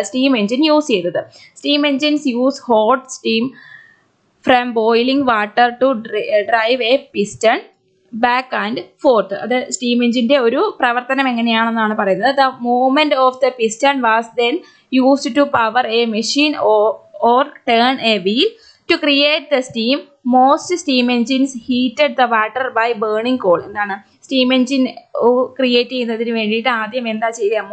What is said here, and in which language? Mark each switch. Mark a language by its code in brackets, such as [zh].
[ml] Steam engine use ചെയ്തത്. [en] Steam engines use hot steam from boiling water to drive a piston back and forth. [ml] അത് steam എൻജിന്റെ ഒരു പ്രവർത്തനം എങ്ങനെയാണെന്നാണ് പറയുന്നത്. [en] The movement of the piston was then used to power a machine or turn a wheel. To create the steam, most steam engines heated the water by burning coal. [ml] എന്താണ് steam engine create ചെയ്യുന്നതിന് വേണ്ടിയിട്ട് ആദ്യം എന്താ ചെയ്യുക?